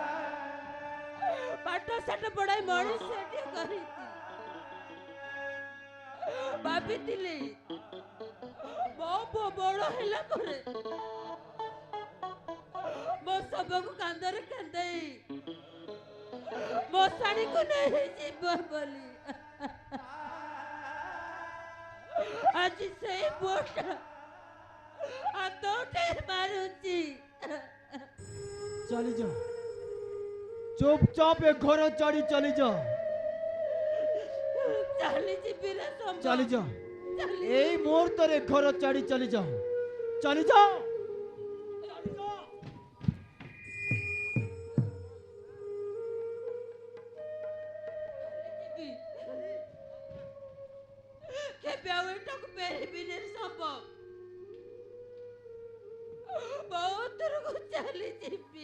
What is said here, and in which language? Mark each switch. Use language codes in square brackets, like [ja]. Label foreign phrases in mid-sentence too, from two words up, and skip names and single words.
[or] ପାଠ ସାଠ ପଢାଇ ମଣିଷଟିଏ କରିଛି ଭାବିଥିଲି ମୋ ପୁଅ ବଡ଼ ହେଲା ପରେ ମୋ ଶବକୁ କାନ୍ଧରେ କାନ୍ଦେଇ ମୋ ଶାଢ଼ୀକୁ ନେଇ ଯିବ ବୋଲି ଆଜି ସେଇ ପୁଅଟା ହାତ ଉଠେଇ ମାରୁଛି ଚାଲି ଯା ଚୁପଚାପ ଏ ଘର ଛାଡ଼ି ଚାଲି ଯା চালি ଯିବି ରେ ସମ୍ଭବ ଚାଲି ଯା ଚାଲି ଏଇ ମୁହୂର୍ତ୍ତେ ଘର ଛାଡ଼ି ଚାଲି ଯା ଚାଲି ଯା ଚାଲି ଯା চালি যা ଯିବି କେବେ ଆଉ ଏଟାକୁ ଫେରିବିନି ରେ ସମ୍ଭବ ବହୁତ ଦୂରକୁ ଚାଲି ଯିବି